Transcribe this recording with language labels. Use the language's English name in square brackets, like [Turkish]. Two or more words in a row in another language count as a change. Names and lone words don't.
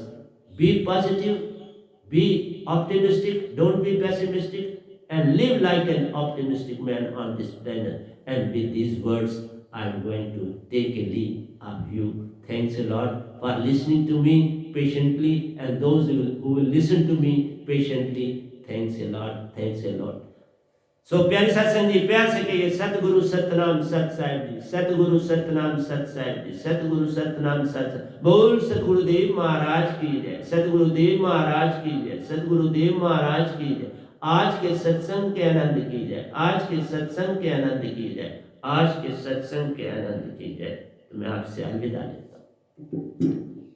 [English] Be positive, be optimistic, don't be pessimistic, and live like an optimistic man on this planet. And with these words, I'm going to take a leave of you. Thanks a lot for listening to me patiently, and those who will listen to me patiently. Thanks a lot. Thanks a lot. So [Hindi] प्यारे सत्संग जी, प्यार से कहिए सतगुरु सतनाम सत साहिब जी, सतगुरु सतनाम सत साहिब जी, सतगुरु सतनाम सत। बोल सतगुरुदेव महाराज की जय, सतगुरुदेव महाराज की जय, सतगुरुदेव महाराज की जय। आज के सत्संग के आनंद की जय, आज के सत्संग के आनंद की जय, आज के सत्संग के आनंद की जय। तो मैं आपसे अलविदा लेता हूँ।